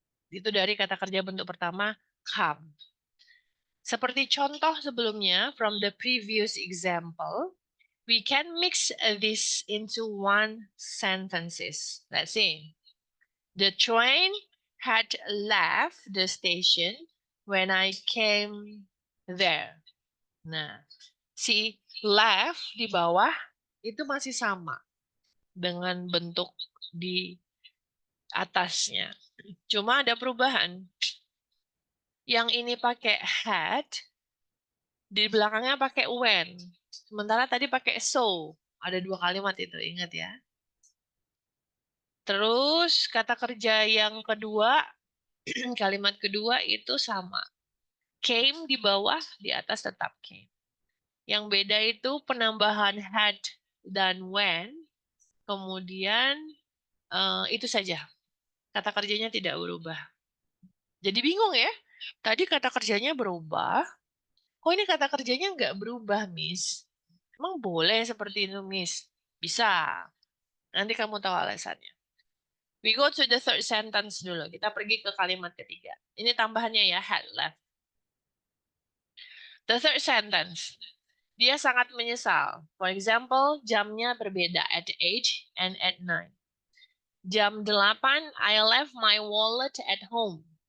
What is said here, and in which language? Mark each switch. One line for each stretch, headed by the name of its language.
Indonesian: Itu dari kata kerja bentuk pertama, come. Seperti contoh sebelumnya,
English: from the previous example, we can mix this into one sentences. Let's see. The train had left the station when I came there.
Indonesian: Nah, si left di bawah itu masih sama dengan bentuk di atasnya. Cuma ada perubahan. Yang ini pakai had, di belakangnya pakai when. Sementara tadi pakai so. Ada 2 kalimat itu, ingat ya. Terus kata kerja yang kedua, kalimat kedua itu sama. Came di bawah, di atas tetap came. Yang beda itu penambahan had dan when. Kemudian itu saja. Kata kerjanya tidak berubah. Jadi bingung ya. Tadi kata kerjanya berubah. Kok ini kata kerjanya nggak berubah, Miss? Emang boleh seperti itu, Miss? Bisa. Nanti kamu tahu alasannya.
English: We go to the third sentence
Indonesian: dulu. Kita pergi ke kalimat ketiga. Ini tambahannya ya, had left.
English: The third sentence.
Indonesian: Dia sangat menyesal.
English: For example,
Indonesian: jamnya berbeda
English: at 8 and at 9. Jam 8, I left my wallet at home.